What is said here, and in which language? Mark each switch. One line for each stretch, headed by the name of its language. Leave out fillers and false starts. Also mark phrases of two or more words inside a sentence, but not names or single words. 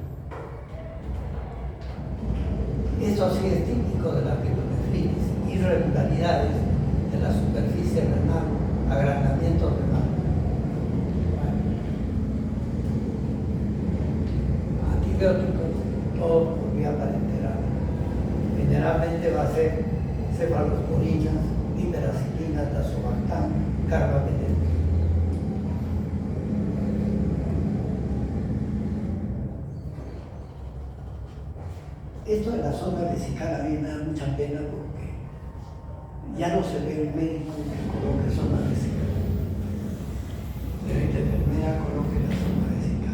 Spanish: Eso sí es típico de la pielonefritis, irregularidades de la superficie renal, agrandamiento renal. Antibióticos, todo por vía parenteral. Generalmente va a ser cefalosporinas, piperacilina, tazobactam, carbapenem. Esto de la sonda vesical a mí me da mucha pena porque ya no se ve el médico que coloque sonda vesical. Pero la enfermera coloque la sonda vesical.